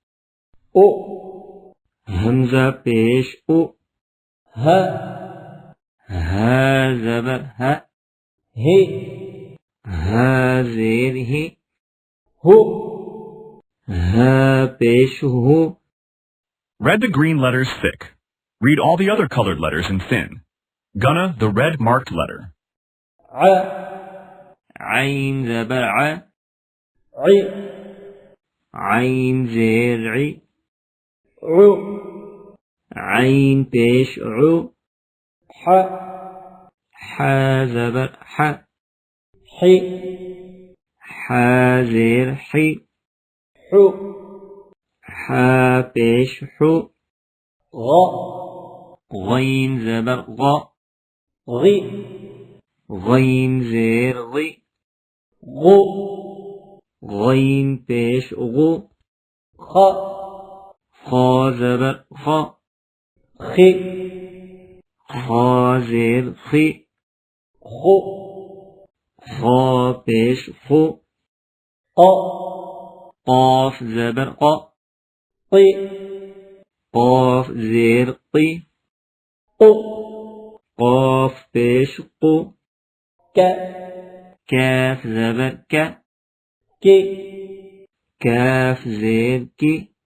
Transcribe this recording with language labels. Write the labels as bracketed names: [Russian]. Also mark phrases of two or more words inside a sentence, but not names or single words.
[Urdu] ہمزہ پیش اُ. حا زبر حَ. حا زیر حِ. حا پیش حُ. [English] Read the green letters thick. Read all the other colored letters in thin. Gunna, the red marked letter. [Urdu] عین زبر عَ. عین زیر عِ. عین پیش عُ. حا زبر حَ. حا زیر حِ. حا پیش حُ. غین زبر غَ. غین زیر غِ. غین پیش غُ. خا زبر خَ۔ خا زیر خِ. خا پیش خُ. قاف زبر قَ. قاف زیر قِ. قاف پیش قُ. کاف زبر کَ۔ کاف زیر کِ.